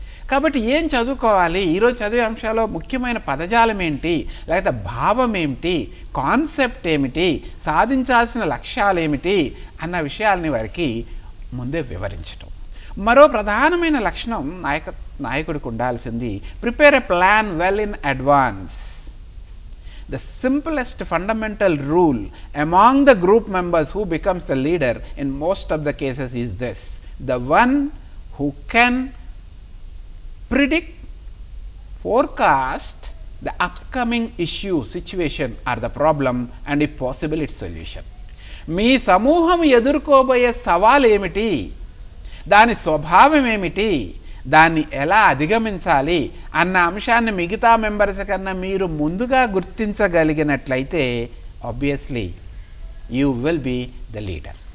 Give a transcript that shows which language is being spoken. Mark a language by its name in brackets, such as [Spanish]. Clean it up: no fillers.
[Telugu] కాబట్టి ఏం చదువుకోవాలి, ఈరోజు చదివే అంశాల్లో ముఖ్యమైన పదజాలం ఏంటి, లేకపోతే భావం ఏమిటి, కాన్సెప్ట్ ఏమిటి, సాధించాల్సిన లక్ష్యాలు ఏమిటి అన్న విషయాలని వారికి ముందే వివరించడం. మరో ప్రధానమైన లక్షణం నాయకుడికి ఉండాల్సింది [English] Prepare a plan well in advance. The simplest fundamental rule among the group members who becomes the leader in most of the cases is this: the one who can predict, forecast the upcoming issue, situation or the problem and if possible its solution. [Telugu] మీ సమూహం ఎదుర్కోబోయే సవాలు ఏమిటి, దాని స్వభావం ఏమిటి, దాన్ని ఎలా అధిగమించాలి అన్న అంశాన్ని మిగతా మెంబర్స్ కన్నా మీరు ముందుగా గుర్తించగలిగినట్లయితే [English] Obviously you will be the leader.